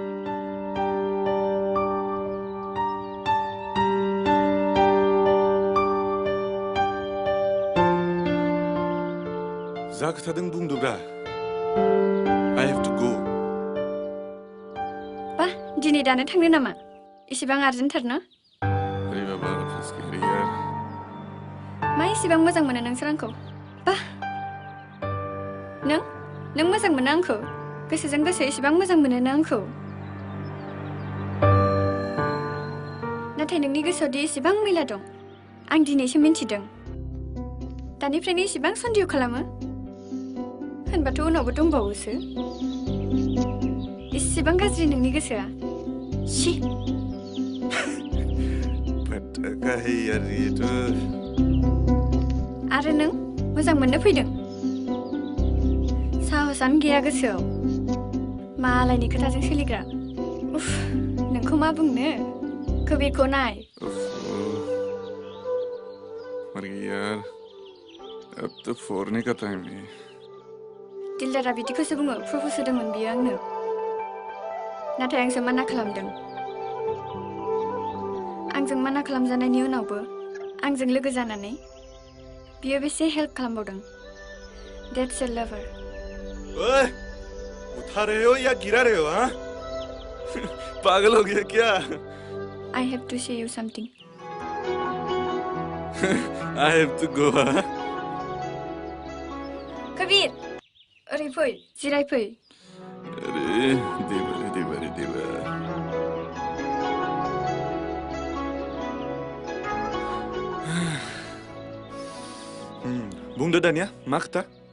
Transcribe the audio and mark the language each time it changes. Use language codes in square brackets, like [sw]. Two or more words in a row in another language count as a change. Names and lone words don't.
[brx] जा खोथादों बुंदोब्रा [en] I have to go [brx] बा दिनै दानो थांनो नामा इसेबां आर्जेन्टथार ना [hi] अरे बाबा फंस गए यार [brx] मा इसेबां मोजां मोनो नोंसोर आंखौ बा नों मोजां मोनो आंखौ गोसोजों गोसो इसेबां मोजां मोनो ना आंखौ नाथाय नोंनि गोसोआव दि इसेबां मैला दं आं दिनैसो मिन्थिदों दानिफ्रायनो इसेबां सन्देह खालामो होनबाथ' उनावबो दंबावोसो इसेबां गाज्रि नोंनि गोसोआ शी [hi] पटाखा है यार ये तो [brx] आरो नों मोजां मोननो फैदों साहसानो गैया गोसोआव मालायनि खोथाजों सोलिग्रा उफ नोंखौ मा बुंनो कबिरखौ नाय [hi] मर गई यार अब तो फोड़ने का टाइम है [brx] दिलदारा बिदिखौसो बुङो प्रप'ज होदोंमोन बियो आंनो नाथाय आंसो माना खालामदों आंजों माना खालामजानायनि उनावबो आंजों लोगो जानानै बियो बेसे हेल्प खालामबावदों [en] That's a lover [hi] ओए उठा रहे हो या गिरा रहे हो हाँ पागल हो गया क्या [en] I have to say you something I have to go हाँ [brx] कबीर ओरै फै जिराय फै अरे देवा बुंदो दानिया मा खोथा